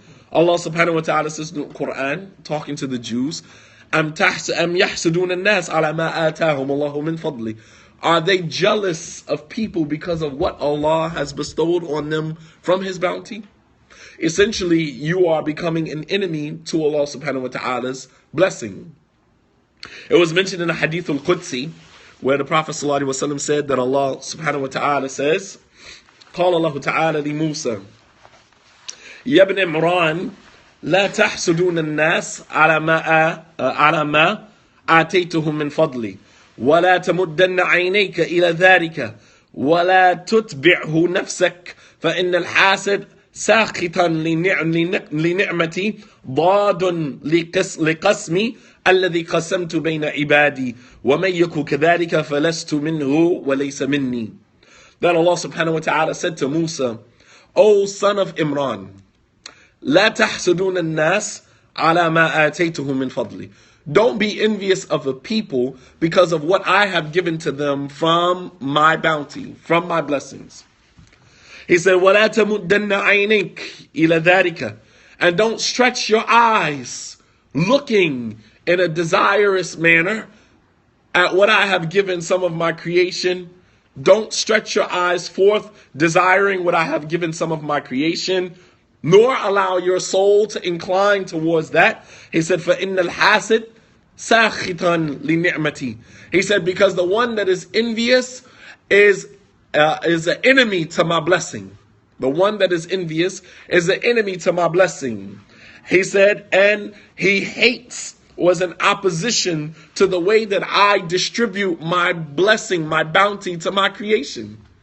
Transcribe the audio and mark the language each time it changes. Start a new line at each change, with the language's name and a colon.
English: Allah subhanahu wa ta'ala says in the Quran, talking to the Jews,
Arabic: أَمْ يَحْسُدُونَ النَّاسَ عَلَى مَا آتَاهُمُ اللَّهُ مِنْ فَضْلِهِ.
English: Are they jealous of people because of what Allah has bestowed on them from His bounty? Essentially, you are becoming an enemy to Allah subhanahu wa ta'ala's blessing. It was mentioned in the Hadith al-Qudsi, where the Prophet sallallahu alaihi wasallam said that Allah subhanahu wa ta'ala says,
Arabic: قال الله تعالى لموسى يا ابن عمران لا تحسدون الناس على ما آتيتهم من فضلي ولا تمدن عينيك إلى ذلك ولا تتبعه نفسك فإن الحاسد ساخطا لنعمتي ضاد لقسمي الذي قسمت بين عبادي ومن يك كذلك فلست منه وليس مني.
English: Then Allah subhanahu wa ta'ala said to Musa, O son of Imran,
Arabic: لا تحسدون الناس على ما آتيتهم من فضلي.
English: Don't be envious of the people because of what I have given to them from my bounty, from my blessings. He said,
Arabic: وَلَا تَمُدَّنَّ عَيْنِكَ إِلَى ذَلِكَ.
English: And don't stretch your eyes looking in a desirous manner at what I have given some of my creation. Don't stretch your eyes forth desiring what I have given some of my creation, nor allow your soul to incline towards that. He said,
Arabic: فَإِنَّ الْحَاسِدِ سَاخِطًا لِنِعْمَتِي.
English: He said, because the one that is envious is an enemy to my blessing. The one that is envious is an enemy to my blessing. He said, and he hates, was an opposition to the way that I distribute my blessing, my bounty to my creation.